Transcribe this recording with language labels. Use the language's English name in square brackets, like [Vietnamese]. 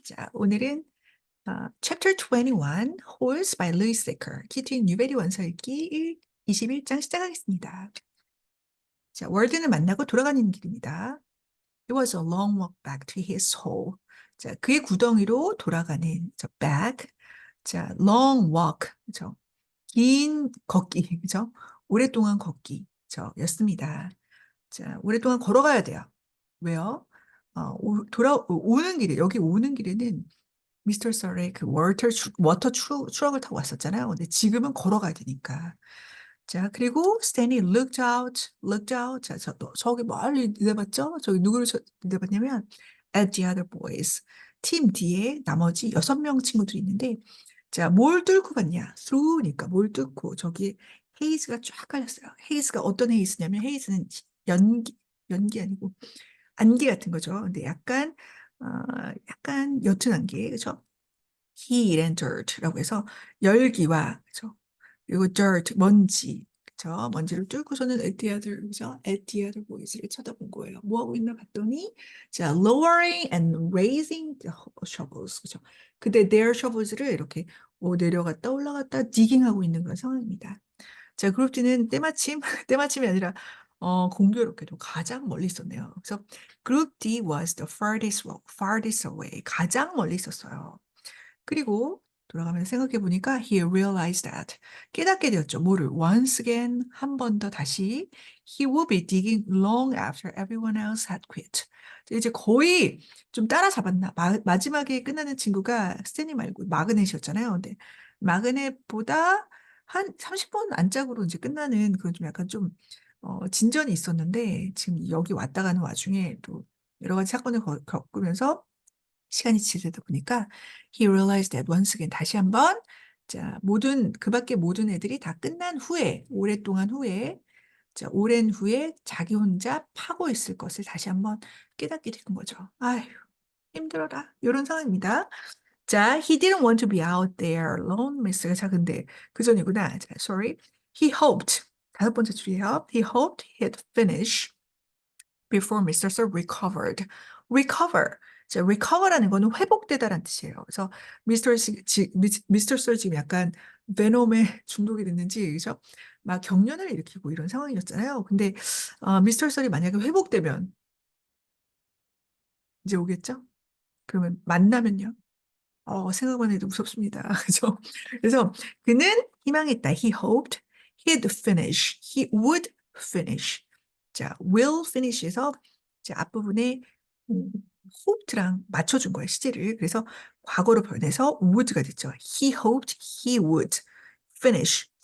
[Korean] 자, 오늘은 Chapter 21, Horse by Louis Secker, 키트윈 뉴베리 원서 읽기 21장 시작하겠습니다. 자, 월든을 만나고 돌아가는 길입니다. [English] It was a long walk back to his hole. [Korean] 자, 그의 구덩이로 돌아가는 back. 자, long walk. 그죠? 긴 걷기. 그죠? 오랫동안 걷기. 였습니다. 자, 오랫동안 걸어가야 돼요. 왜요? 오는 길에, 여기 오는 길에는 미스터 썰의 그 트럭을 타고 왔었잖아요. 근데 지금은 걸어가야 되니까. 자, 그리고 스탠이 looked out. 자, 저기 멀리 내봤죠? 저기 누구를 내봤냐면 [English] at the other boys. [Korean] 팀 뒤에 나머지 6명 친구들이 있는데, 자, 뭘 뚫고 갔냐? through니까 뭘 뚫고 저기 헤이즈가 쫙 깔렸어요. 헤이즈가 어떤 헤이즈냐면 헤이즈는 연기 아니고 안개 같은 거죠. 근데 어, 약간 옅은 안개, 그죠? Heat and dirt라고 해서 열기와, 그죠? 그리고 dirt, 먼지, 그죠? 먼지를 뚫고서는 [English] at the other, [Korean] 그죠? [English] at the other boys [Korean] 를 쳐다본 거예요. [English] 뭐 하고 있나 봤더니, 자, lowering and raising the shovels, 그죠? [Korean] 근데 their shovels를 이렇게 내려갔다 올라갔다 digging하고 있는 그런 상황입니다. 자, 그룹 D는 때마침, 때마침이 아니라, 공교롭게도 가장 멀리 있었네요. [English] 그래서 그룹 D was the farthest away. [Korean] 가장 멀리 있었어요. 그리고 돌아가면서 생각해 보니까 [English] he realized that. [Korean] 깨닫게 되었죠. 뭐를? [English] Once again, [Korean] 한 번 더 다시 [English] he would be digging long after everyone else had quit. [Korean] 이제 거의 좀 따라잡았나? 마지막에 끝나는 친구가 스탠리 말고 마그넷이었잖아요. 근데 마그넷보다 한 30분 안짝으로 이제 끝나는 그런 좀 약간 좀 진전이 있었는데 지금 여기 왔다 가는 와중에 또 여러 가지 사건을 겪으면서 시간이 지르다 보니까 [English] he realized that once again [Korean] 다시 한번 자 그 밖에 모든 애들이 다 끝난 후에 오랫동안 후에 자 오랜 후에 자기 혼자 파고 있을 것을 다시 한번 깨닫게 되는 거죠. 아휴 힘들어라 이런 상황입니다. [English] 자 he didn't want to be out there alone [Korean] 미스가 자 근데 그 전이구나. 자 [English] sorry he hoped [Korean] 다섯 번째 줄이에요. [English] He hoped he'd finish before Mr. Sir recovered. recover. [Korean] 자, recover라는 거는 회복되다라는 뜻이에요. 그래서 미스터 썰 지금 약간 베놈에 중독이 됐는지, 그죠? 막 경련을 일으키고 이런 상황이었잖아요. 근데 미스터 썰이 만약에 회복되면 이제 오겠죠? 그러면 만나면요? 생각만 해도 무섭습니다. 그죠? 그래서 그는 희망했다. [English] He hoped he'd finish. He would finish. [Korean] 자, will finish에서 자, 앞부분에 hoped랑 맞춰준 거예요, 시제를. 그래서 과거로 변해서 would가 됐죠. [English] He hoped he would finish.